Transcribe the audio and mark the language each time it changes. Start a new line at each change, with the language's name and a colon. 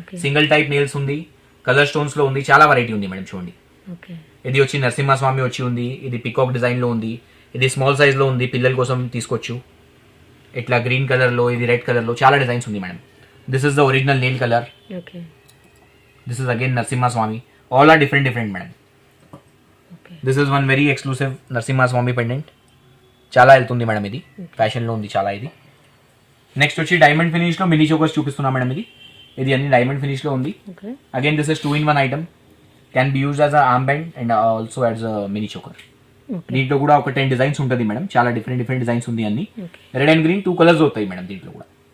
Telugu: Single type nails ఉంది, colour stones లో ఉంది, చాలా వెరైటీ ఉంది మేడం. చూడండి. ఇది వచ్చి నరసింహస్వామి వచ్చి ఉంది. ఇది పికాక్ డిజైన్ లో ఉంది. ఇది స్మాల్ సైజ్ లో ఉంది, పిల్లల కోసం తీసుకోవచ్చు. ఇట్లా గ్రీన్ కలర్ లో, ఇది రెడ్ కలర్ లో చాలా డిజైన్స్ ఉంది madam.
English: This is the original nail color. Okay. This is again Narsimha Swami. All are different madam. Okay. This is one very exclusive Narsimha Swami pendant.
Telugu: చాలా వెళ్తుంది madam ఇది. Fashion లో ఉంది చాలా ఇది. నెక్స్ట్ వచ్చి డైమండ్ ఫినిష్ లో mini chokers చూపిస్తున్నా మేడం. ఇది అన్ని డైమండ్ ఫినిష్ లో ఉంది.
English: Again this is 2-in-1 item. Can be used as a arm band and also as a mini choker.
Telugu: దీంట్లో కూడా ఒక 10 డిజైన్స్ ఉంటుంది మేడం. చాలా డిఫరెంట్ డిజైన్స్ ఉంది అన్ని. రెడ్ అండ్ గ్రీన్ 2 కలర్స్ అవుతాయి మేడం దీంట్లో కూడా.